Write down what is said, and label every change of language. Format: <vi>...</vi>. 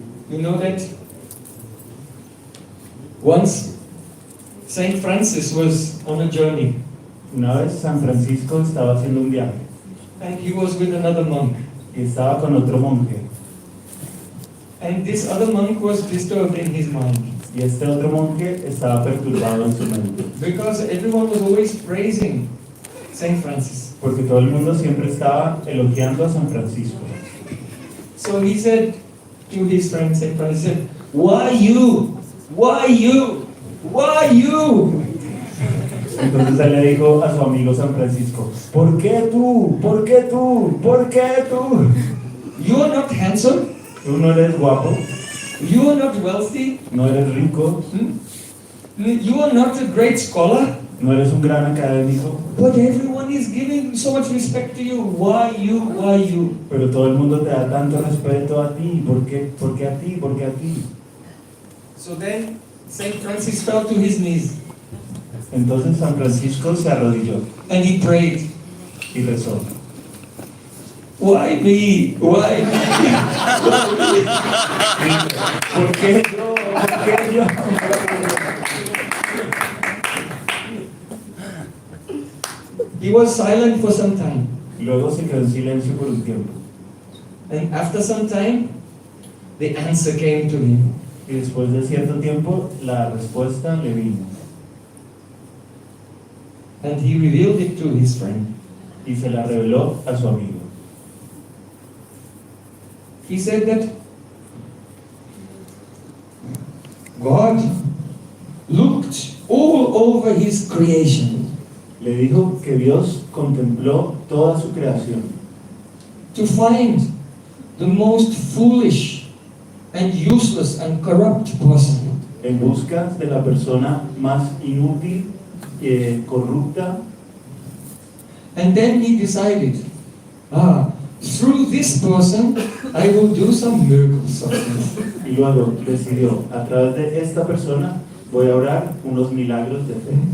<en>You know that once Saint Francis was on a journey</en> <es>Una vez San Francisco estaba haciendo un viaje</es> <en>and he was with another monk.</en> <es>y estaba con otro monje,</es> <en>And this other monk was disturbed in his mind</en> <es>y este otro monje estaba perturbado en su mente,</es> <en>because everyone was always praising Saint Francis.</en> <es>porque todo el mundo siempre estaba elogiando a San Francisco.</es> <en>So he said to his friend Saint Francis, said, "Why you? Why you? Why you?"</en> <es>Entonces él le dijo a su amigo San Francisco, ¿por qué tú? ¿Por qué tú? ¿Por qué tú?</es> <en>You are not handsome.</en> <es>Tú no eres guapo,</es> <en>You are not wealthy.</en> <es>no eres rico,</es> <en>You are not a great scholar.</en> <es>no eres un gran académico,</es> <en>But everyone is giving so much respect to you. Why you? Why you?</en> <es>pero todo el mundo te da tanto respeto a ti. ¿Por qué? ¿Por qué a ti? ¿Por qué a ti?</es> <en>So then Saint Francis fell to his knees</en> <es>Entonces San Francisco se arrodilló</es> <en>and he prayed.</en> <es>y rezó.</es> <en>Why me? Why me?</en> <es>¿Por qué yo? ¿Por qué yo?</es> <en>He was silent for some time.</en> <es>Luego se quedó en silencio por un tiempo.</es> <en>And after some time, the answer came to him.</en> <es>Y después de cierto tiempo, la respuesta le vino.</es> <en>And he revealed it to his friend.</en> <es>Y se la reveló a su amigo.</es> <en>He said that God looked all over his creation</en> <es>Le dijo que Dios contempló toda su creación</es> <en>to find the most foolish and useless and corrupt person.</en> <es>en busca de la persona más inútil, corrupta,</es> <en>And then he decided, through this person, I will do some miracles of faith.</en> <es>y luego decidió, a través de esta persona voy a orar unos milagros de fe.</es>